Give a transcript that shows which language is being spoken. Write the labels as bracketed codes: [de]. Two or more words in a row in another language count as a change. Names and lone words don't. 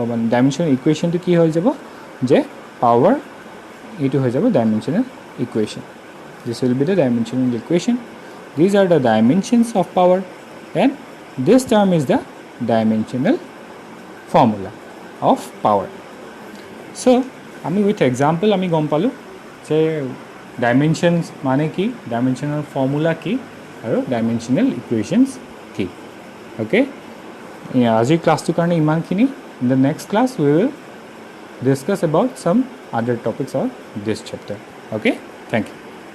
[en] Dimensional equation [as] তো কি হৈ যাব? যে power এ তো হৈ যাব [en] dimensional equation. This will be the dimensional equation. These are the dimensions of power, and this term is the dimensional formula of power. [as] So আমি [en] with example [as] আমি গম পালোঁ যে dimensions মানে কি, [en] dimensional formula [as] কি, আৰু [en] dimensional equations [as] কি. Okay, আজিৰ ক্লাছটোৰ কাৰণে ইমানখিনি. [en] In the next class we will discuss about some other topics of this chapter. Okay, thank you.